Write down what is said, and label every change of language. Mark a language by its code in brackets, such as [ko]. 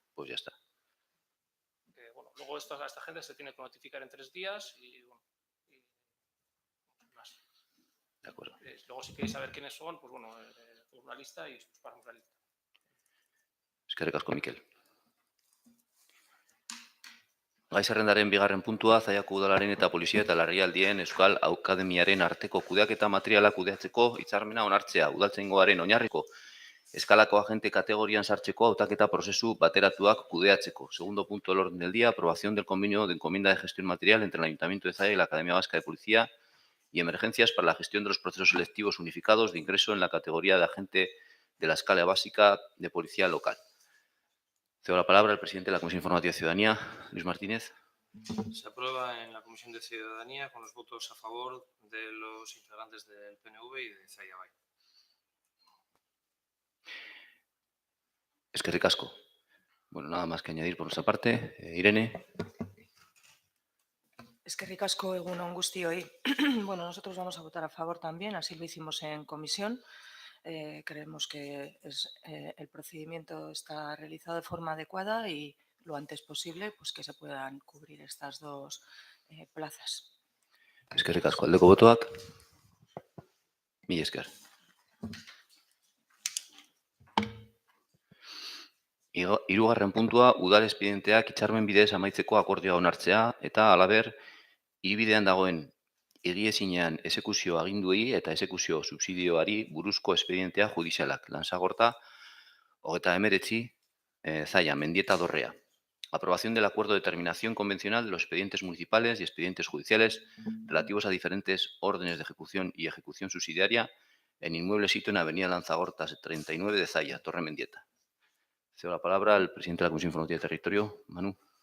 [es] Pues ya está. Bueno, luego a esta gente se tiene que notificar en 3 días y bueno, más. De acuerdo. Luego si queréis saber quiénes son, pues bueno, una lista y os pasamos la lista. [eu] Eskerrik asko, Mikel. Gai zerrendaren bigarren puntua, Zallako udalaren eta polizia eta larrialdien Euskal Akademiaren arteko kudeaketa materiala kudeatzeko hitzarmena onartzea, udaltzaingoaren oinarriko eskalako agente kategorian sartzeko hautaketa prozesu bateratuak kudeatzeko. [es] Segundo punto del orden del día, aprobación del convenio de encomienda de gestión material entre el Ayuntamiento de Zalla y la Academia Vasca de Policía y Emergencias para la gestión de los procesos selectivos unificados de ingreso en la categoría de agente de la escala básica de policía local. Cedo la palabra al presidente de la Comisión Informativa de Ciudadanía, Luis Martínez. Se aprueba en la Comisión de Ciudadanía con los votos a favor de los integrantes del PNV y de Zalla Bai. [eu] Eskerrik asko. [es] Bueno, nada más que añadir por nuestra parte. Irene. [eu] Eskerrik asko, egunon guztioi. [es] Bueno, nosotros vamos a votar a favor también, así lo hicimos en comisión. Creemos que el procedimiento está realizado de forma adecuada y lo antes posible pues que se puedan cubrir estas dos plazas. [eu] Eskerrik asko. Aldeko botoak. Mila esker. Hirugarren puntua, udal espedienteak hitzarmen bidez amaitzeko akordioa onartzea eta halaber hiribidean dagoen egiezinean exekuzio aginduei eta exekuzio subsidioari buruzko espedientea judizialak. Lanzagorta, 39, Zalla, Mendieta, Dorrea. [es] Aprobación del acuerdo de terminación convencional de los expedientes municipales y expedientes judiciales relativos a diferentes órdenes de ejecución y ejecución subsidiaria en inmueble sitio en Avenida Lanzagorta 39 de Zalla, Torre Mendieta. Cedo la palabra al presidente de la Comisión Informativa de Territorio, Manu.